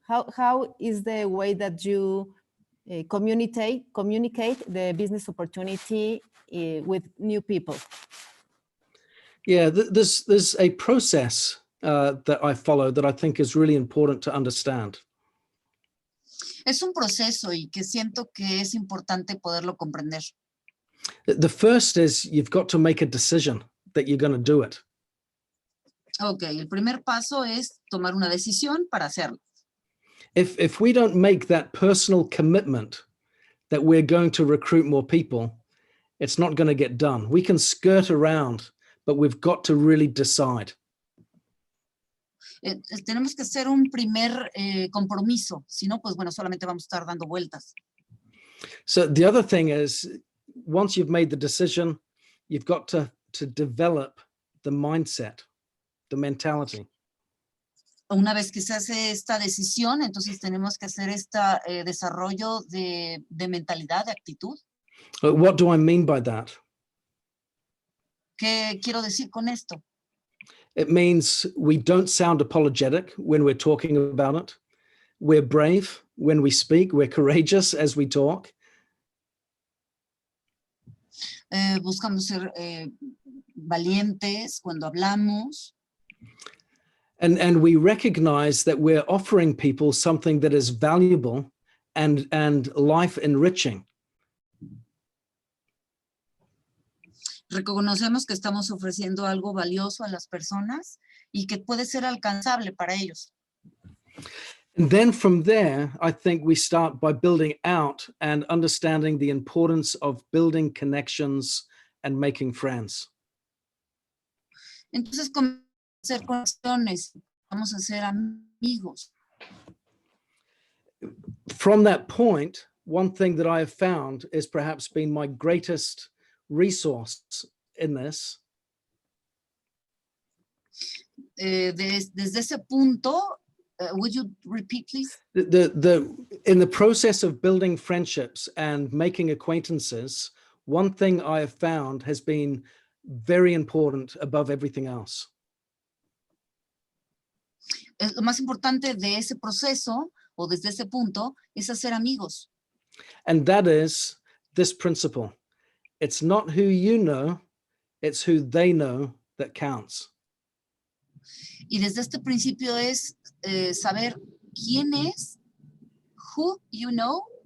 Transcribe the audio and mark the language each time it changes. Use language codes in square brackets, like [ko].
[en] How is the way that you communicate the business opportunity with new people? Yeah, there's a process that I follow that I think is really important to understand. [es] Es un proceso y que siento que es importante poderlo comprender. [en] The first is you've got to make a decision that you're going to do it. [es] Okay, el primer paso es tomar una decisión para hacerlo. [en] If we don't make that personal commitment that we're going to recruit more people, it's not going to get done. We can skirt around, but we've got to really decide. [es] Tenemos que hacer un primer compromiso, si no, pues bueno, solamente vamos a estar dando vueltas. [en] So the other thing is, once you've made the decision, you've got to develop the mindset, the mentality. [es] Una vez que se hace esta decisión, entonces tenemos que hacer este desarrollo de mentalidad, de actitud. [en] What do I mean by that? [es] ¿Qué quiero decir con esto? [en] It means we don't sound apologetic when we're talking about it. We're brave when we speak. We're courageous as we talk. [es] Buscamos ser valientes cuando hablamos. [en] And we recognize that we're offering people something that is valuable and life enriching. [es] Reconocemos que estamos ofreciendo algo valioso a las personas y que puede ser alcanzable para ellos. [en] And then from there, I think we start by building out and understanding the importance of building connections and making friends. [es] Entonces, comenzamos a hacer conexiones, vamos a ser amigos. [en] From that point, one thing that I have found is perhaps been my greatest resource in this [es] Desde ese punto, [en] would you repeat, please? In the process of building friendships and making acquaintances, one thing I have found has been very important above everything else. [es] Lo más importante de ese proceso o desde ese punto es hacer amigos. [en] And that is this principle. It's not who you know, it's who they know that counts. [es] Y desde este principio es saber quién es, [en] who you know.